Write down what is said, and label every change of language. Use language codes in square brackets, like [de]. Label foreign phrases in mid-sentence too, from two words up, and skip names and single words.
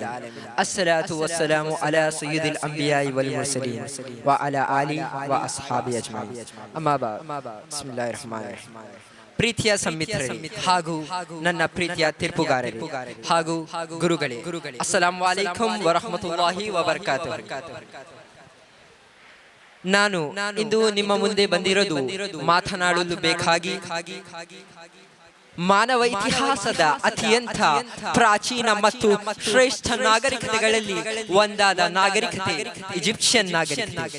[ar] الصلاة والسلام على سيد الأنبياء والمرسلين وعلى آله وأصحابه أجمعين. أما بعد بسم الله الرحمن الرحيم. [kn] ಪ್ರೀತಿಯ ಸನ್ಮಿತ್ರರೇ ಹಾಗೂ ನನ್ನ ಪ್ರೀತಿಯ ತೀರ್ಪುಗಾರರೇ ಹಾಗೂ ಗುರುಗಳೇ, [ar] السلام عليكم ورحمة الله وبركاته. [kn] ನಾನು ಇಂದು ನಿಮ್ಮ ಮುಂದೆ ಬಂದಿರೋದು ಮಾತನಾಡಲು ಬೇಕಾಗಿ ಮಾನವ ಇತಿಹಾಸದ ಅತ್ಯಂತ ಪ್ರಾಚೀನ ಮತ್ತು ಶ್ರೇಷ್ಠ ನಾಗರಿಕತೆಗಳಲ್ಲಿ ಒಂದಾದ ನಾಗರಿಕತೆ ಈಜಿಪ್ಷಿಯನ್ ನಾಗರಿಕತೆ.